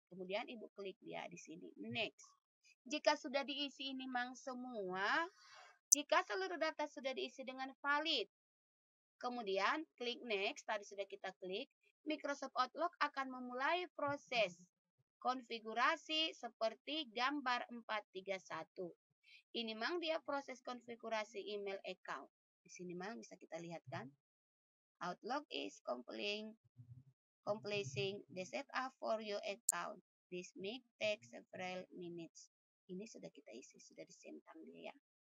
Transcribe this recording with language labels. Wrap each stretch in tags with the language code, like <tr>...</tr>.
<id>Kemudian Ibu klik dia di sini, next. Jika sudah diisi ini semua, jika seluruh data sudah diisi dengan valid, kemudian klik next, tadi sudah kita klik, Microsoft Outlook akan memulai proses konfigurasi seperti gambar 431. Ini dia proses konfigurasi email account. Di sini bisa kita lihat kan.</id> <en>Outlook is completing the setup for your account. This may take several minutes.</en> <id>Ini sudah kita isi, sudah disentang dia ya.</id>